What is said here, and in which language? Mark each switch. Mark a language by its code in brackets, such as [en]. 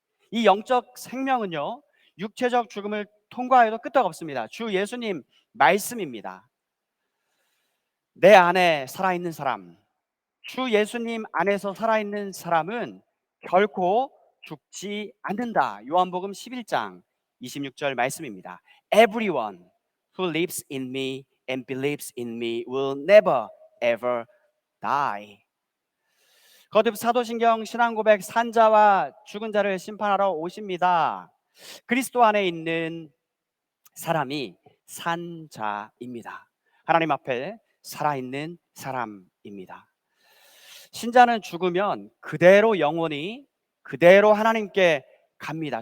[ko] 이 영적 생명은요, 육체적 죽음을 통과해도 끄떡 없습니다. 주 예수님 말씀입니다. 내 안에 살아있는 사람, 주 예수님 안에서 살아있는 사람은 결코 죽지 않는다. 요한복음 11장 26절 말씀입니다. [en] Everyone who lives in me and believes in me will never ever die. [ko] 거듭 사도신경 신앙고백, 산자와 죽은 자를 심판하러 오십니다. 그리스도 안에 있는 사람이 산자입니다. 하나님 앞에 살아있는 사람입니다. 신자는 죽으면 그대로 영혼이 그대로 하나님께 갑니다.